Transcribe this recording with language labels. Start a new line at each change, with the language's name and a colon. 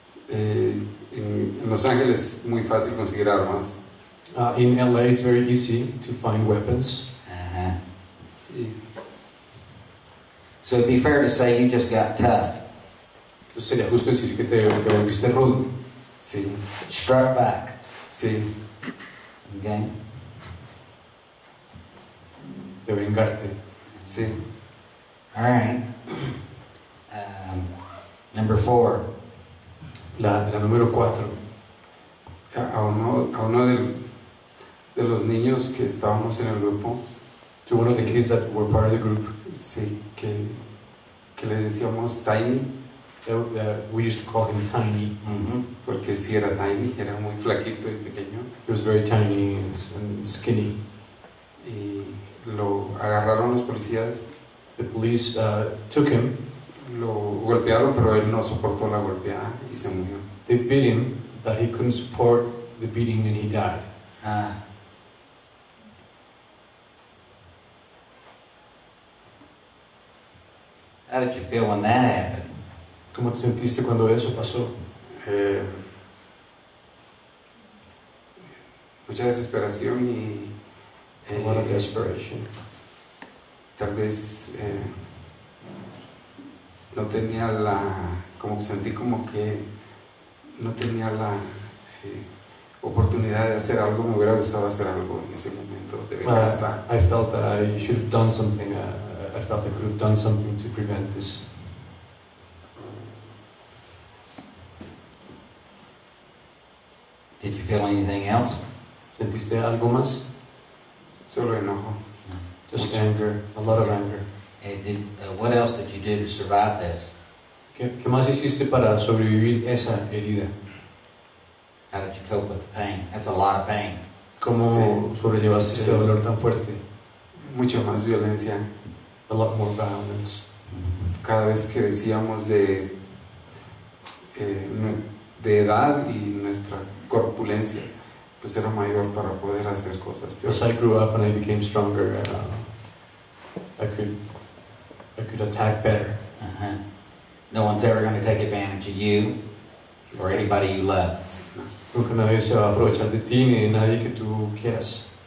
Spanish: En Los Ángeles es muy fácil conseguir armas.
English: In LA it's very easy to find weapons. Uh-huh.
Spanish: Y,
English: So it'd be fair to say you just got tough.
Spanish: Entonces sería justo decir que te volviste rudo. sí,
English: Struck back.
Spanish: sí.
English: Okay?
Spanish: De vengarte. Sí.
English: All right. Number 4.
Spanish: La número 4. A uno de los niños que estábamos en el grupo,
English: To one of the kids that were part of the group,
Spanish: sí, que le decíamos Tiny,
English: we used to call him Tiny. Mm-hmm.
Spanish: porque sí era Tiny, era muy flaquito y pequeño.
English: He was very tiny and skinny.
Spanish: Y lo agarraron los policías,
English: The police took him.
Spanish: lo golpearon, pero él no soportó la golpeada y se murió.
English: They beat him, but he couldn't support the beating and he died. How did you feel when that happened?
Spanish: ¿Cómo te sentiste cuando eso pasó? Mucha desesperación y
English: A lot of desperation.
Spanish: tal vez no tenía como que sentí como que no tenía la oportunidad de hacer algo. Me hubiera gustado hacer algo en ese momento de venganza.
English: I felt that I should have done something. I felt I could have done something to prevent this. feel anything else?
Spanish: ¿Sentiste algo más? Solo enojo.
English: Just anger, a lot of anger. What else did you do to survive this?
Spanish: ¿Qué más hiciste para sobrevivir esa herida?
English: How did you cope with the pain? That's a lot of pain.
Spanish: ¿Cómo sobrellevaste este dolor tan fuerte? Mucha más violencia.
English: A lot more violence.
Spanish: Cada vez que decíamos de edad y nuestra corpulencia, pues era mayor para poder hacer cosas
English: As I
Spanish: peores.
English: grew up and I became stronger, I could attack better. Uh-huh. No one's ever going to take advantage of you or anybody you love.
Spanish: Nunca nadie se va a aprovechar de ti ni de nadie que tú quieras.